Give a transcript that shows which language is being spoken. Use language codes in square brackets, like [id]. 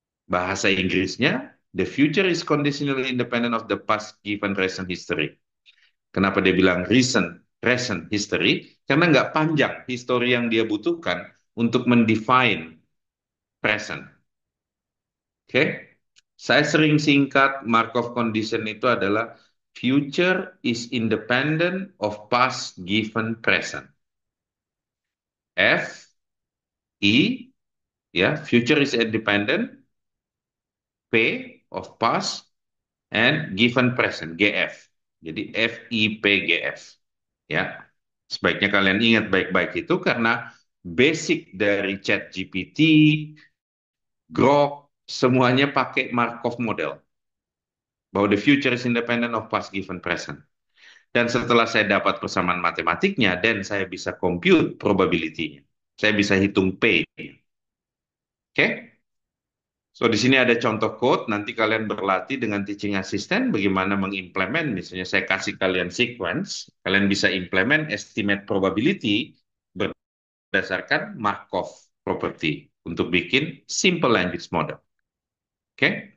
[id] Bahasa Inggrisnya, [en] the future is conditionally independent of the past given present history. [id] Kenapa dia bilang recent history? Karena nggak panjang history yang dia butuhkan untuk mendefine present. [en] Oke? Okay? [id] Saya sering singkat [en] Markov condition [id] itu adalah [en] future is independent of past given present. F, I, ya, future is independent, P of past, and given present, GF. [id] Jadi FIPGF. Ya, sebaiknya kalian ingat baik-baik itu karena basic dari ChatGPT, Grok, semuanya pakai Markov model. Bahwa [en] the future is independent of past given present. [id] Dan setelah saya dapat persamaan matematiknya, dan saya bisa compute probability-nya. Saya bisa hitung P. Oke? Okay? So, di sini ada contoh code, nanti kalian berlatih dengan teaching assistant bagaimana mengimplement, misalnya saya kasih kalian sequence, kalian bisa implement estimate probability berdasarkan Markov property untuk bikin simple language model. Oke? Okay?